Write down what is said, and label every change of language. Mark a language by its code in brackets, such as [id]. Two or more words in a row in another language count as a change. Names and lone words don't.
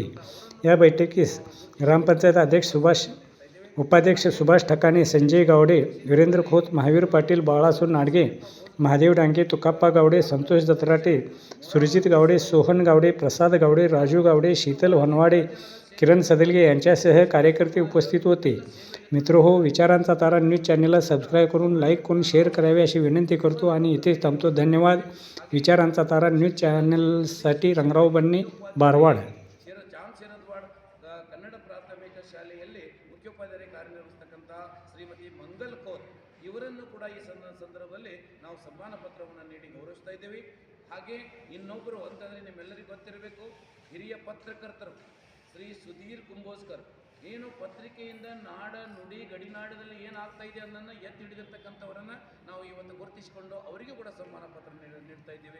[mr] या बैठकीस ग्रामपंचायत उपाध्यक्ष सुभाष ठकाणे, संजय गावडे, वीरेंद्र खोत, महावीर पाटील, बाळासू नाडगे, महादेव डांगे, तुकाप्पा गावडे, संतोष दत्राटे, सुरजित गावडे, सोहन गावडे, प्रसाद गावडे, राजू गावडे, शीतल होनवाडे, किरण सदलगे यांच्यासह कार्यकर्ते उपस्थित होते. मित्रहो, विचारांचा तारा न्यूज चॅनेलला सबस्क्राईब करून, लाईक करून, शेअर करावे अशी विनंती करतो आणि इथेच थांबतो. धन्यवाद. विचारांचा तारा न्यूज चॅनेलसाठी ರಂಗರಾವ್ ಬನ್ನಿ, ಬಾರವಾಡ. [kn] ಕನ್ನಡ ಪ್ರಾಥಮಿಕ ಶಾಲೆಯಲ್ಲಿ ಮುಖ್ಯೋಪಾಧ್ಯಾಯರಾಗಿ ಕಾರ್ಯನಿರ್ವಹಿಸತಕ್ಕಂಥ ಶ್ರೀಮತಿ ಮಂಗಲ್ ಕೋತ್ ಇವರನ್ನು ಕೂಡ ಈ ಸಂದರ್ಭದಲ್ಲಿ ನಾವು ಸನ್ಮಾನ ಪತ್ರವನ್ನು ನೀಡಿ ಗೌರವಿಸ್ತಾ ಇದ್ದೇವೆ. ಹಾಗೆ ಇನ್ನೊಬ್ಬರು ಅಂತಂದರೆ ನಿಮ್ಮೆಲ್ಲರಿಗೂ ಗೊತ್ತಿರಬೇಕು, ಹಿರಿಯ ಪತ್ರಕರ್ತರು ಶ್ರೀ ಸುಧೀರ್ ಕುಂಬೋಜ್ಕರ್, ಏನು ಪತ್ರಿಕೆಯಿಂದ ನಾಡ ನುಡಿ ಗಡಿನಾಡದಲ್ಲಿ ಏನಾಗ್ತಾ ಇದೆ ಅನ್ನೋದನ್ನು ಎತ್ತಿ ಹಿಡಿದಿರ್ತಕ್ಕಂಥವರನ್ನು ನಾವು ಈ ಒಂದು ಗುರುತಿಸಿಕೊಂಡು ಅವರಿಗೂ ಕೂಡ ಸನ್ಮಾನ ಪತ್ರ ನೀಡ್ತಾ ಇದ್ದೀವಿ.